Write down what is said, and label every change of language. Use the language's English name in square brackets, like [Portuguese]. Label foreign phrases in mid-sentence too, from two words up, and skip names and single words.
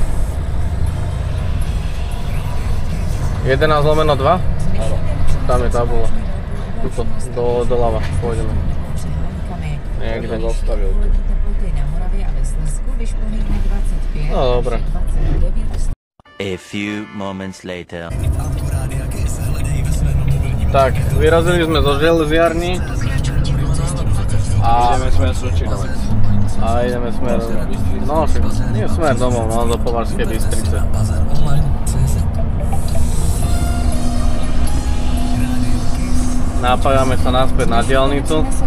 [Slovak] 11/2? Áno. Tam je tabula. Tuto, doľava, pôjdeme. Niekde. Dostavil tu. No dobre. [English] A few moments later. [Slovak] Tak, vyrazili sme zo železiarni. A ideme smer Sručinovec. A ideme smer... No, nie smer domov, no do Považskej Bystrice. Napájame sa naspäť na diaľnicu.